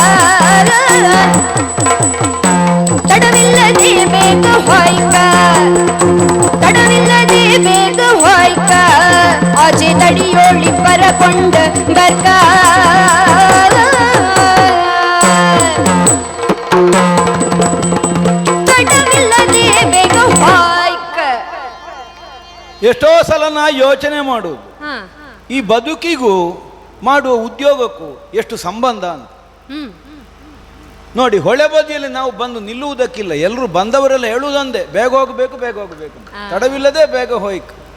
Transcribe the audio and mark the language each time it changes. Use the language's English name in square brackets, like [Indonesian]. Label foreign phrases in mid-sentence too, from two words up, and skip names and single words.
[Kannada] ತಡವಿಲ್ಲದೆ ಬೇಗ ಹೊಯ್ಕ, ತಡವಿಲ್ಲದೆ ಬೇಗ ಹೊಯ್ಕ, ಆಚೆ ತಡಿಯೋಳಿ ಪರಕೊಂಡ ಬರ್ಕ. ತಡವಿಲ್ಲದೆ ಬೇಗ ಹೊಯ್ಕ. ಎಷ್ಟೋ ಸಲ ನಾ ಯೋಚನೆ ಮಾಡುವುದು ಈ ಬದುಕಿಗೂ ಮಾಡುವ ಉದ್ಯೋಗಕ್ಕೂ ಎಷ್ಟು ಸಂಬಂಧ ಅಂತ. ನೋಡಿ, ಹೊಳೆ ಬದಿಯಲ್ಲಿ ನಾವು ಬಂದು ನಿಲ್ಲುವುದಕ್ಕಿಲ್ಲ, ಎಲ್ಲರೂ ಬಂದವರೆಲ್ಲ ಹೇಳುವುದಂದೆ, ಬೇಗ ಹೋಗಬೇಕು, ಬೇಗ ಹೋಗಬೇಕು, ತಡವಿಲ್ಲದೆ ಬೇಗ ಹೋಯ್ಕು.